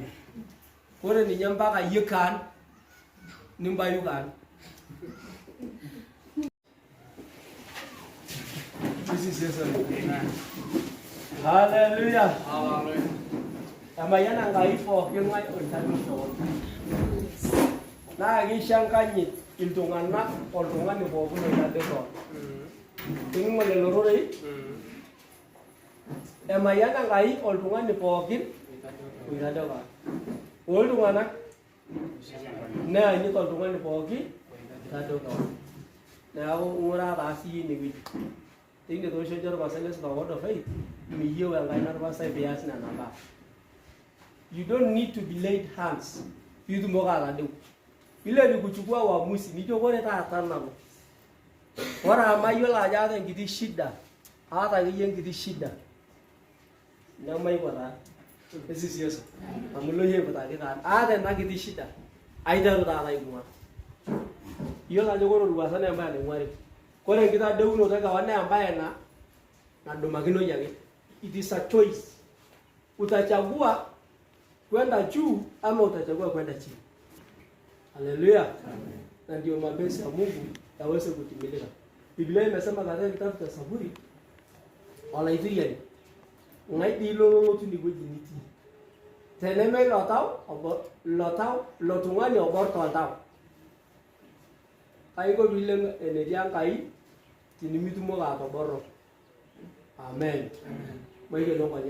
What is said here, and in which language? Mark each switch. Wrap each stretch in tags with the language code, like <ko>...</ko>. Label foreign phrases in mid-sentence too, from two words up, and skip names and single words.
<mas>Kore ni nyamba ka yekan ni bayu kan.</mas> <en>This is your solid. Hallelujah. Hallelujah.</en> <mas>Emayiana Enkai pooki ng'ae oitadou kewon. Naa keishanganyit iltung'anak oltung'ani pookin oitadou kewon. Tening'or lelo rorei, emayiana Enkai oltung'ani pookin oitadou kewon. Ore iltung'anak neanyit oltung'ani pookin oitadou kewon. Neeku ng'uraa taa siyie inewueji. Teine toosho ncho irpasai lesipa</mas> <en>word of faith,</en> <mas>miyieu Enkai narpasai pias nena baa.</mas> <en>You don't need to be laid hands.</en> <mas>Pitumoki atadeu.</mas> <sw>Ile nikuchukua uamuzi,</sw> <mas>nijo kore taata nanu. Ore amayiolo ajo aata enkiti shida, aata akeyie enkiti shida. Nemaiko taa. Esisi Yesu. Amu ilo yie aiputaki taa. Aata ena kiti shida. Aiteru taata aing'ua. Iyiolo ajo kore orwuasa naa embaye naing'uari. Kore enkitadeunoto ekewon naa embaye nadumakinoi ake.</mas> <en>It is a choice.</en> <sw>Utachagua kwenda juu ama utachagua kwenda chini. Haleluya. Na ndio mapenzi ya Mungu yaweze kutimilika. Biblia imesema katika kitabu cha Zaburi,</sw> <mas>Olaithiriani, ng'aidi lolotu niwueji nitii. Teneme lo tung'ani obor toltau. Kaiko piilem enetii Enkai tinimitumoki atoborro. Amen. Maikeno nkonyek.</mas>